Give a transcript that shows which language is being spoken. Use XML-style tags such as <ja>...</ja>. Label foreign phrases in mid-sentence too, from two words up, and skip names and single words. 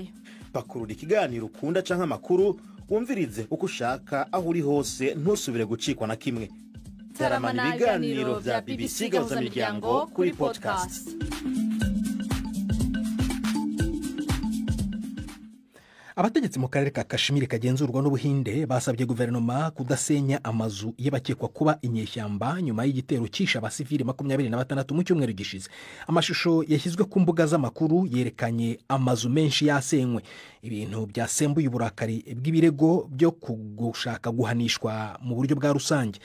<rn>Pakurura ikiganiro ukunda canke amakuru wumvirize uko ushaka aho uri hose ntusubire gucikwa na kimwe. Taramana ibiganiro vya BBC gahuza miryango kuri podcast.</rn> <rw>Abategetsi mu karere ka Kashmir kagenzurwa n'Ubuhinde basabye guverinoma kudasenya amazu y'abakekwa kuba inyeshyamba nyuma y'igitero cyisha abasivili 26 mu cyumweru gishize. Amashusho yashyizwe ku mbuga z'amakuru yerekanye amazu menshi yasenywe, ibintu byasembuye uburakari bw'ibirego byo gushaka guhanishwa mu buryo bwa rusange.</rw>